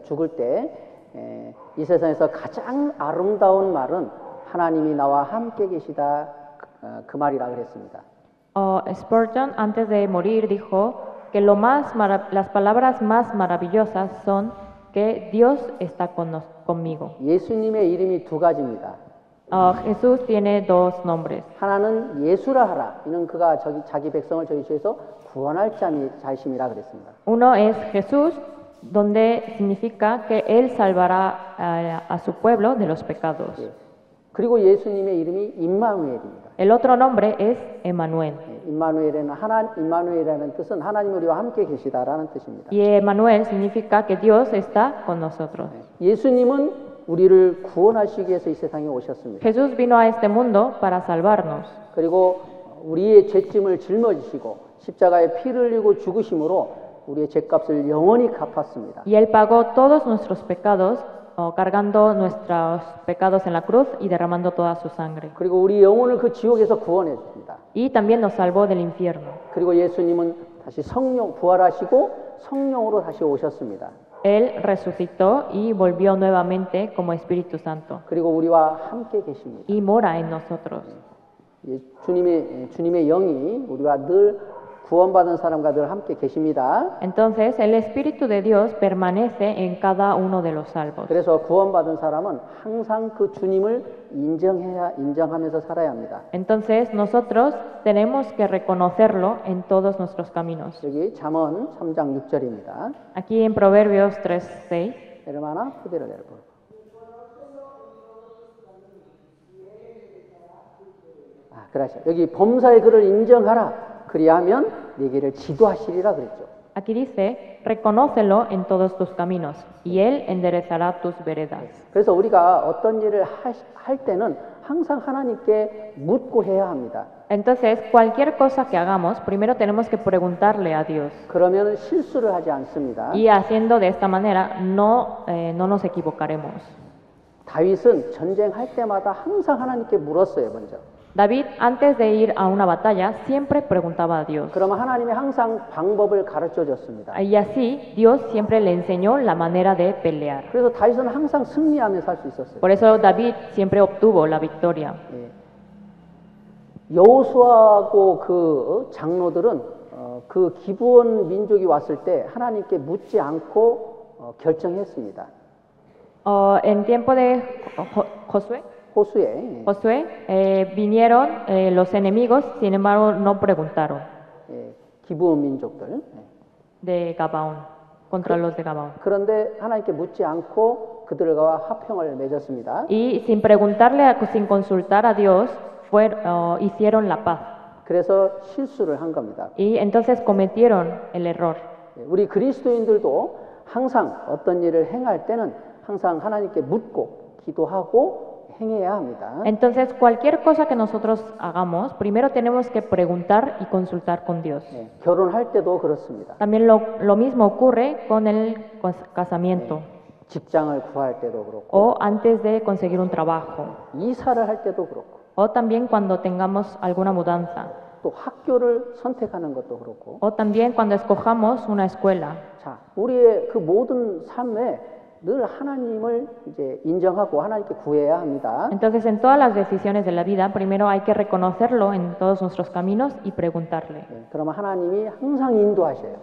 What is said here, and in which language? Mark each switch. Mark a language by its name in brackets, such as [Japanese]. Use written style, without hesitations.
[Korean] 죽을 때 이 세상에서 가장 아름다운 말은 하나님이 나와 함께 계시다 그 말이라 그랬습니다. [Spanish] Spurgeon antes de morir dijo que las palabras más maravillosas son que Dios está conmigo. [Korean] 예수님의 이름이 두 가지입니다. [Spanish] Jesús tiene dos nombres. [Korean] 하나는 예수라 하라. 이는 그가 자기 백성을 저희 죄에서 구원할 자이심이라 그랬습니다. [Spanish] Uno es Jesús, donde significa que él salvará a su pueblo de los pecados. [Korean] 그리고 예수님의 이름이 임마누엘입니다. [Spanish] El otro nombre es Emmanuel. [Korean] 임마누엘이라는 뜻은 하나님 우리와 함께 계시다라는 뜻입니다. [Spanish] Y Emmanuel significa que Dios está con nosotros. [Korean] 예수님은 우리를 구원하시기 위해서 이 세상에 오셨습니다. [Spanish] Jesús vino a este mundo para salvarnos. [Korean] 그리고 우리의 죄짐을 짊어지시고 십자가에 피를 흘리고 죽으심으로 우리의 죄값을 영원히 갚았습니다. [Spanish] Y Él pagó todos nuestros pecados, cargando nuestros pecados en la cruz y derramando toda su sangre. [Korean] 그리고 우리 영혼을 그 지옥에서 구원했습니다. [Spanish] Y también nos salvó del infierno. [Korean] 그리고 예수님은 다시 성령 부활하시고 성령으로 다시 오셨습니다. [Spanish] Él resucitó y volvió nuevamente como Espíritu Santo. [Korean] 그리고 우리와 함께 계십니다. [Spanish] Y mora en nosotros. [Korean] 주님의 영이 우리와 늘 구원받은 사람과 늘 함께 계십니다. [Spanish] Entonces, el Espíritu de Dios permanece en cada uno de los salvos. [Korean] 그래서 구원받은 사람은 항상 그 주님을 인정하면서 살아야 합니다. [Spanish] Entonces, nosotros tenemos que reconocerlo en todos nuestros caminos. [Korean] 여기 잠언 3장 6절입니다. [Spanish] Aquí en Proverbios 3:6. Hermana, pudiera leer, por favor. gracias. [Korean] 여기 범사의 그를 인정하라. 그리하면 네게를 지도하시리라 그랬죠. [Spanish] Aquí dice, reconócelo en todos tus caminos, y él enderezará tus veredas. [Korean] 그래서 우리가 어떤 일을 할 때는 항상 하나님께 묻고 해야 합니다. [Spanish] Entonces, cualquier cosa que hagamos, primero tenemos que preguntarle a Dios. [Korean] 그러면 실수를 하지 않습니다. [Spanish] Y haciendo de esta manera, no nos equivocaremos. [Korean] 다윗은 전쟁할 때마다 항상 하나님께 물었어요, 먼저. [Spanish] David, antes de ir a una batalla, siempre preguntaba a Dios. [Korean] 그러면 하나님이 항상 방법을 가르쳐 줬습니다. [Spanish] Y así, Dios siempre le enseñó la manera de pelear. [Korean] 그래서 다윗은 항상 승리하며 살 수 있었어요. [Spanish] Por eso David siempre obtuvo la victoria. [Korean] 여호수아하고 그 장로들은 그 기브온 민족이 왔을 때 하나님께 묻지 않고 결정했습니다. [Spanish] En tiempo de Josué, vinieron los enemigos, sin embargo no preguntaron. [Korean] 기브온 민족들. [Spanish] De Gabaón, contra los de Gabaón. [Korean] 그런데 하나님께 묻지 않고 그들과 화평을 맺었습니다. [Spanish] Y sin preguntarle, sin consultar a Dios, hicieron la paz. [Korean] 그래서 실수를 한 겁니다. [Spanish] Y entonces cometieron el error. [Korean] 우리 그리스도인들도 항상 어떤 일을 행할 때는 항상 하나님께 묻고 기도하고 행해야 합니다. [Spanish] Entonces, cualquier cosa que nosotros hagamos, primero tenemos que preguntar y consultar con Dios. [Korean] 결혼할 때도 그렇습니다. [Spanish] También lo mismo ocurre con el casamiento. [Korean] 직장을 구할 때도 그렇고. [Spanish] O antes de conseguir un trabajo. [Korean] 이사를 할 때도 그렇고. [Spanish] O también cuando tengamos alguna mudanza. [Korean] 또 학교를 선택하는 것도 그렇고. [Spanish] O también cuando escojamos una escuela. [Korean] 자, 우리의 그 모든 삶에 늘 하나님을 이제 인정하고 하나님께 구해야 합니다. [Spanish] Entonces, en todas las decisiones de la vida, primero hay que reconocerlo en todos nuestros caminos y preguntarle. [Korean] 그러면 하나님이 항상 인도하셔요.